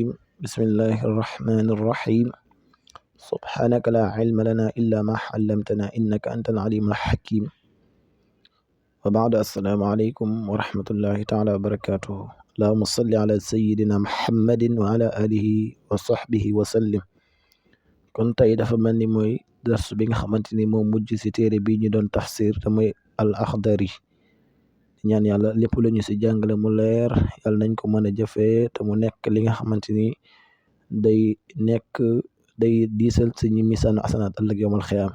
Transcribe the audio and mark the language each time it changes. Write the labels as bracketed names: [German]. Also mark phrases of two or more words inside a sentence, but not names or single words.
[Arabic] بسم الله الرحمن الرحيم. سبحانك لا علم لنا إلا ما علمتنا إنك أنت العليم الحكيم. وبعد السلام عليكم ورحمة الله تعالى وبركاته. اللهم صل على سيدنا محمد وعلى آله وصحبه وسلم. [Wolof] kon tey dafa mel ni mooy dars bi nga xamante ni moo mujj ci téere bi ñu doon tafsir te mooy al axdari ñaan yàlla lépp lu ñu ci jàngale mu leer yàlla nañ ko mën a jëfee te mu nekk li nga xamante ni day diisal suñu [Arabic] ميزان الحسنات [Wolof] ëllëg [Arabic] يوم القيامة.